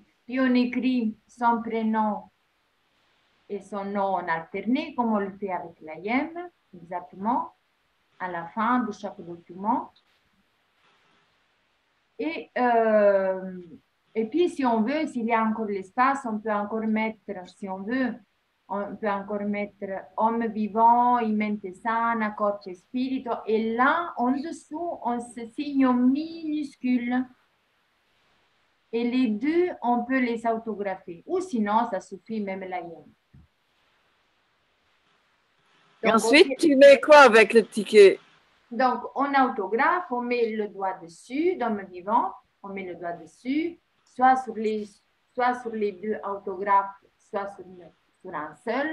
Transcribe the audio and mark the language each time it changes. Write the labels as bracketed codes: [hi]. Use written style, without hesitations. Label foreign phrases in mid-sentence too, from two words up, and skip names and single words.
[fr] Puis on écrit son prénom et son nom en alterné, comme on le fait avec l'AIM, exactement, à la fin de chaque document. Et, et puis, si on veut, s'il y a encore l'espace, on peut encore mettre, si on veut, on peut encore mettre homme vivant, [it] in mente sana, corpo e spirito. [fr] Et là, en dessous, on se signe en minuscule. Et les deux, on peut les autographier. Ou sinon, ça suffit même la hyène. Et ensuite, tu mets quoi avec le ticket? Donc, on autographe, on met le doigt dessus, d'homme vivant, on met le doigt dessus, soit sur les deux autographes, soit sur un seul.